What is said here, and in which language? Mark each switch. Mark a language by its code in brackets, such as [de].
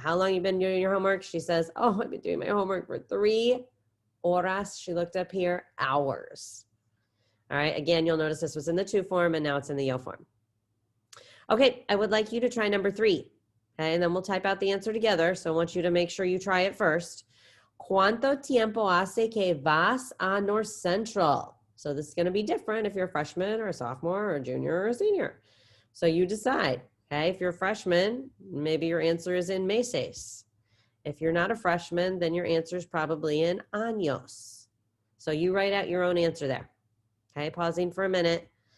[en] How long you been doing your homework? She says, oh, I've been doing my homework for 3 horas. She looked up here, hours. All right, again, you'll notice this was in the to form and now it's in the yo form. Okay, I would like you to try number 3. Okay, and then we'll type out the answer together. So I want you to make sure you try it first. [es] ¿Cuánto tiempo hace que vas a North Central? [en] So this is going to be different if you're a freshman or a sophomore or a junior or a senior. So you decide. Okay, if you're a freshman, maybe your answer is in meses. If you're not a freshman, then your answer is probably in años. So you write out your own answer there. Okay, pausing for a minute.